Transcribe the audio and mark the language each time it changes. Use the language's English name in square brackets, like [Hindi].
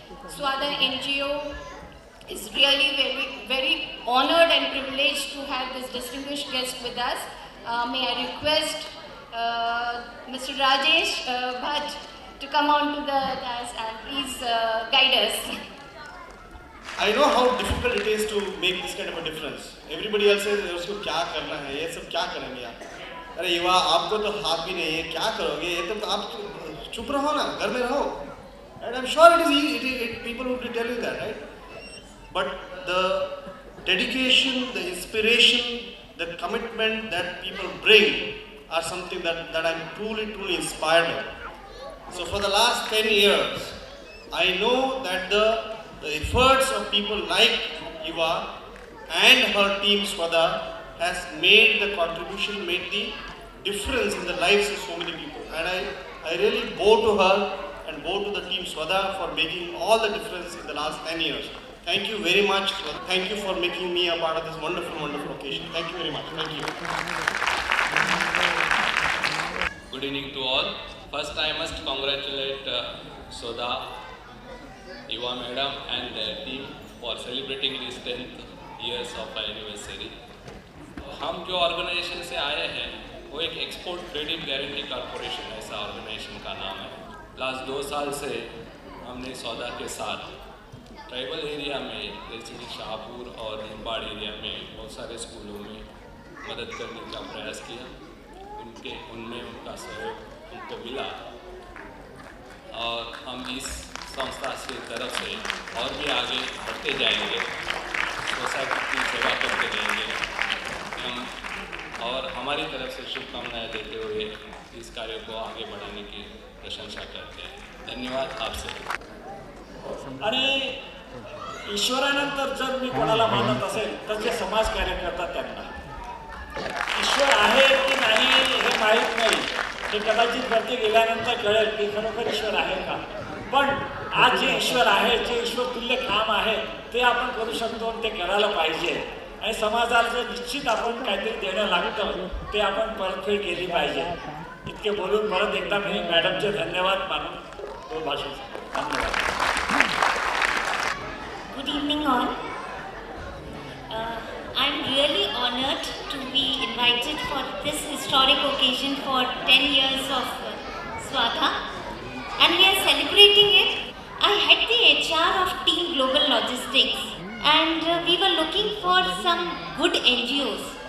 [English] Swagha NGO is really very, very honored and privileged to have this distinguished guest with us. May I request Mr. Rajesh Bhatt to come on to the dais and please guide us. I know how difficult it is to make this kind of a difference. Everybody else says, [Hindi] उसको क्या करना है, ये सब क्या करेंगे आप? अरे युवा, आपको तो हाथ भी नहीं है, क्या करोगे? ये तो आप चुप रहो ना, घर में रहो. [English] And I'm sure it is easy. People would tell you that, right? But the dedication, the inspiration, the commitment that people bring are something that I'm truly inspired by. So for the last 10 years, I know that the efforts of people like Yuva and her team Swagha has made the contribution, made the difference in the lives of so many people. And I really bow to her and bow to the team Swagha for making all the difference in the last 10 years. Thank you very much. Thank you for making me a part of this wonderful occasion. Thank you very much. Thank you. Good evening to all. First, I must congratulate Soda, Eva Madam and their team for celebrating this 10th years of our anniversary. [Hindi] हम जो organisation से आए हैं वो एक export credit guarantee corporation ऐसा organisation का नाम है। लास्ट 2 साल से हमने सौदा के साथ ट्राइबल एरिया में जैसे कि शाहपुर और निम्बाड़ एरिया में बहुत सारे स्कूलों में मदद करने का प्रयास किया। उनमें उनका सहयोग हमको मिला और हम इस संस्था से तरफ से और भी आगे बढ़ते जाएंगे, सोसाइटी की सेवा करते रहेंगे हम, और हमारी तरफ से शुभकामनाएं देते हुए इस कार्य को आगे बढ़ाने की प्रशंसा करते हैं। धन्यवाद आपसे। [Marathi] आणि ईश्वरानंतर जर मी कोणाला मानत असेल तर जे समाज कार्य करतात त्यांना ईश्वर आहे की नाही हे माहीत नाही, हे कदाचित वरती गेल्यानंतर कळेल की खरोखर ईश्वर आहे का। पण आज जे ईश्वर आहे, जे ईश्वर तुल्य काम आहे ते आपण करू शकतो आणि ते करायला पाहिजे आणि समाजाला जे निश्चित आपण काहीतरी देणं लागतं ते आपण परतफेड केली पाहिजे। इतके बोलून परत एकदा मी मॅडमचे धन्यवाद मानून तो भाषण धन्यवाद। [English] Good evening all. I'm really honored to be invited for this historic occasion for 10 years of Swada, and we are celebrating it. I head the HR of Team Global Logistics, and we were looking for some good NGOs.